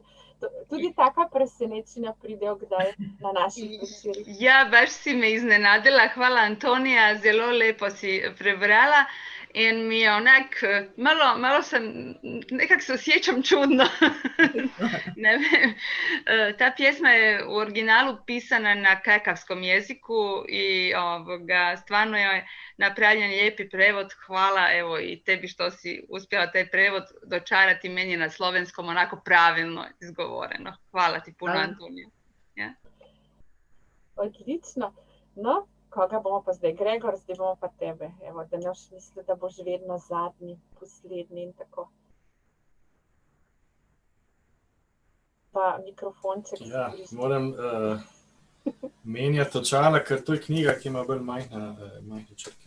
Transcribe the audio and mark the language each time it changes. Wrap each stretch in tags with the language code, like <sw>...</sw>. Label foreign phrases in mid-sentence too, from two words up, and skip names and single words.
<sl>Tudi taka presenečenja pridejo kdaj na naših večerih.</sl> <hr>Ja, baš si me iznenadila.</hr> <sl>Hvala, Antonija, zelo lepo si prebrala. In mi je malo sem,</sl> <hr>nekako se osjećam čudno.</hr> <sl>Ne vem.</sl> <hr>Ta pjesma je u originalu pisana na kajkavskom jeziku i stvarno je napravljen lijepi prevod. Hvala evo i tebi što si uspjela taj prevod dočarati, meni je na slovenskom onako pravilno izgovoreno. Hvala ti puno, Antonija. Ja. Odlično.</hr> <sl>No, koga bomo pa zdaj? Gregor, zdaj bomo pa tebe. Evo, da ne boš mislil, da boš vedno zadnji, poslednji in tako. Pa mikrofonček. Ja, moram menjati očala, ker to je knjiga, ki ima bolj majhne črke.</sl>